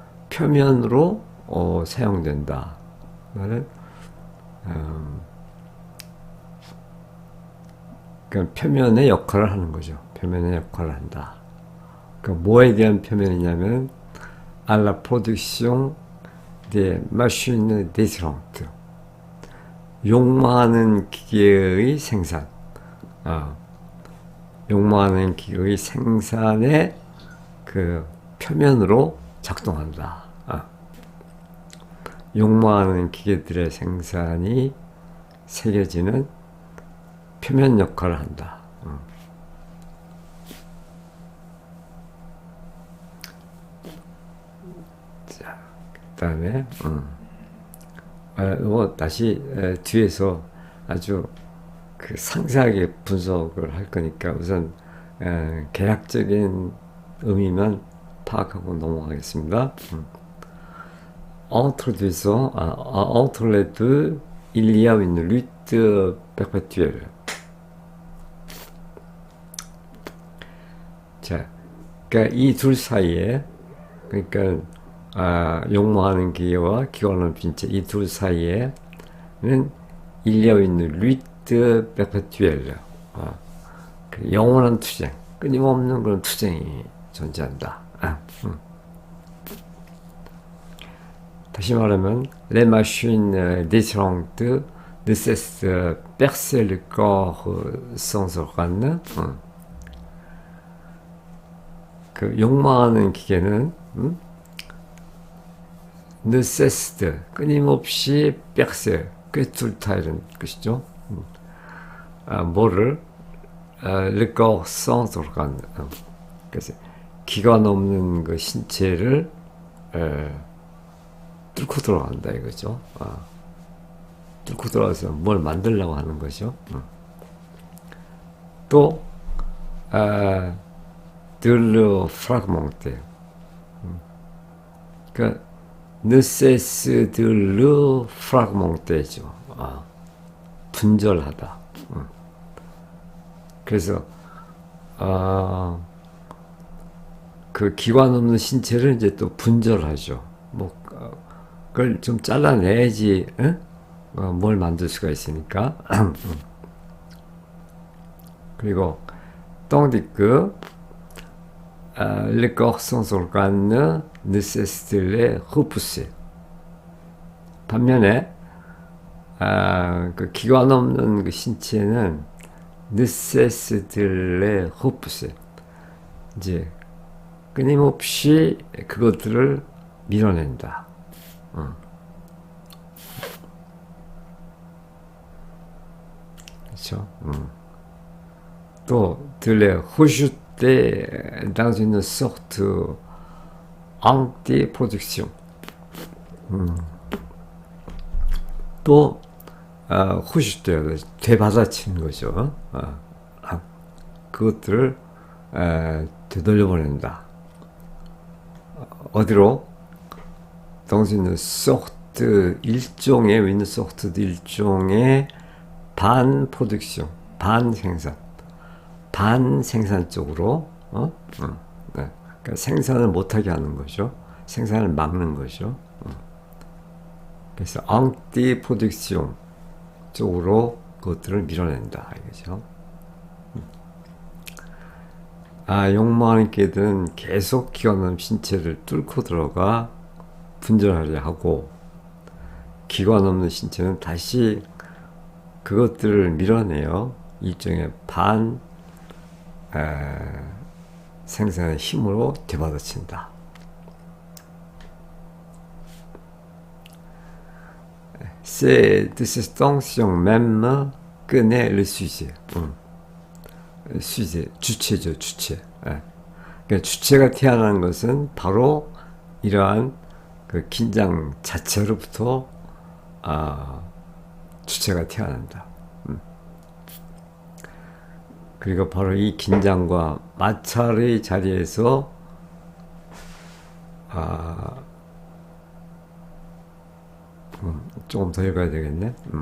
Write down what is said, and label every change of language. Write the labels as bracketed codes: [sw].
[ko] 표면으로 사용된다. 말은 그 표면의 역할을 하는 거죠. 표면의 역할을 한다. 그 뭐에 대한 표면이냐면 [fr] à la production des machines désirantes. [ko] 욕망하는 기계의 생산. 욕망하는 기계의 생산의 그 표면으로 작동한다. 욕망하는 기계들의 생산이 새겨지는 표면 역할을 한다. 자, 그 다음에, 다시 뒤에서 아주 그 상세하게 분석을 할 거니까 우선 개략적인 의미만 파악하고 넘어가겠습니다. [fr] Entre deux ans, entre les deux, il y a une lutte perpétuelle. [ko] 자, 그러니까 이 둘 사이에, 그러니까 욕망하는 기계와 기관은 빈체 이 둘 사이에는 [fr] il y a une lutte perpétuelle. [ko] 그 영원한 투쟁, 끊임없는 그런 투쟁이 존재한다. 다시 말하면 [fr] les machines désirantes ne cessent de percer le corps sans organe. [ko] 그 욕망하는 기계는 [fr] ne cesse de [ko] 끊임없이 percer 꿰뚫다 이런 것이죠. 뭐를 [fr] le corps sans organe. [ko] 그래서 기관 없는 그 신체를 뚫고 들어간다 이거죠. 뚫고 들어가서 뭘 만들려고 하는 거죠. 또 [fr] de le fragmenter. [ko] 그러니까 [fr] ne cesse de le fragmenter죠. [ko] 분절하다. 그래서 그 기관 없는 신체를 이제 또 분절하죠. 뭐 그걸 좀 잘라내야지 뭘 만들 수가 있으니까. 그리고 [fr] tandis que les corps sans organes ne cessent de les repousser. [ko] 반면에 그 기관 없는 그 신체는 [fr] ne cesse de les repousser. [ko] 이제 끊임없이 그것들을 밀어낸다. 그렇죠. 또 [fr] de les rejeter dans une sorte anti-production. [ko] 또 rejeter 되받아치는 거죠. 그것들을 되돌려보낸다. 어디로? [fr] dans une sorte [ko] 일종의 [fr] une sorte [ko] 일종의 반 프로덕션, 반 생산, 반 생산 쪽으로 네. 그러니까 생산을 못하게 하는 거죠. 생산을 막는 거죠. 그래서 앙띠 프로덕션 쪽으로 그것들을 밀어낸다 이거죠. 욕망하는 개들은 계속 기관 없는 신체를 뚫고 들어가 분절하려 하고, 기관 없는 신체는 다시 그것들을 밀어내요. 일종의 생산의 힘으로 되받아친다. [fr] C'est de cette tension même que naît le sujet. [ko] 수제, 주체죠, 주체. 그러니까 주체가 태어나는 것은 바로 이러한 그 긴장 자체로부터 주체가 태어난다. 그리고 바로 이 긴장과 마찰의 자리에서 조금 더 읽어야 되겠네.